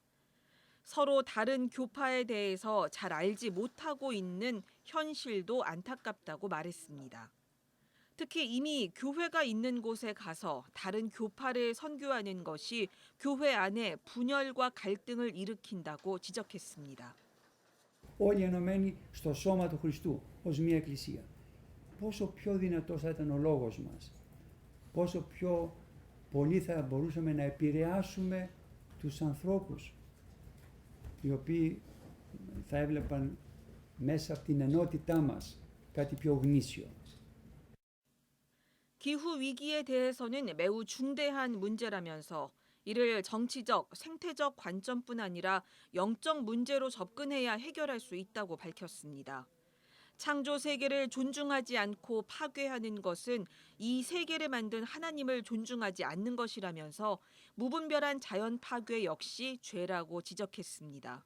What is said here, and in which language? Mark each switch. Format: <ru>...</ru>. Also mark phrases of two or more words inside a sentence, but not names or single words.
<ko>서로 다른 교파에 대해서 잘 알지 못하고 있는 현실도 안타깝다고 말했습니다. 특히 이미 교회가 있는 곳에 가서 다른 교파를 선교하는 것이 교회 안에 분열과 갈등을 일으킨다고 지적했습니다.</ko> <el>Όλοι ενωμένοι στο σώμα του Χριστού, ως μία εκκλησία. Πόσο πιο δυνατός θα ήταν ο λόγος μας, πόσο πιο πολύ θα μπορούσαμε να επηρεάσουμε τους ανθρώπους, οι οποίοι θα έβλεπαν μέσα από την ενότητά μας κάτι πιο γνήσιο.</el> <ko>기후 위기에 대해서는 매우 중대한 문제라면서 이를 정치적, 생태적 관점뿐 아니라 영적 문제로 접근해야 해결할 수 있다고 밝혔습니다. 창조 세계를 존중하지 않고 파괴하는 것은 이 세계를 만든 하나님을 존중하지 않는 것이라면서 무분별한 자연 파괴 역시 죄라고 지적했습니다.</ko>